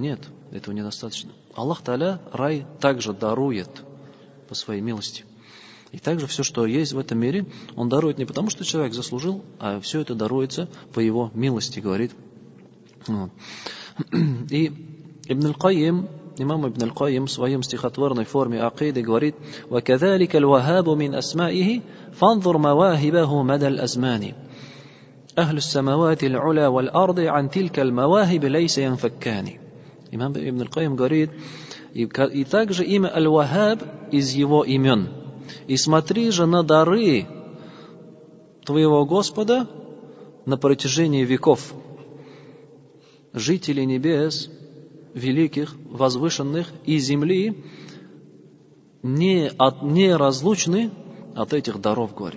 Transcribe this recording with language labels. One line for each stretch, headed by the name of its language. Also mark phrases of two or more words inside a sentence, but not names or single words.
Russian: Нет, этого недостаточно. Аллах Тааля рай также дарует по своей милости. И также все, что есть в этом мире, Он дарует не потому, что человек заслужил, а все это даруется по Его милости, говорит. Вот. И Ибн Аль-Кайим, имам Ибн Аль-Кайим в своем стихотворной форме акиды говорит:
Arabic: وَكَذَلِكَ الْوَهَابُ مِنْ أَسْمَائِهِ فَانْظُرْ مَوَاهِبَهُ مَدَى الْأَزْمَانِ أهل السماوات العلى والأرض عن تلك المواهب ليس ينفكان.
Russian: Имам Ибн Аль-Кайим говорит: и также имя Аль-Ваххаб из его имен. И смотри же на дары твоего Господа на протяжении веков. Жители небес, великих, возвышенных, и земли не разлучны от этих даров, говорит.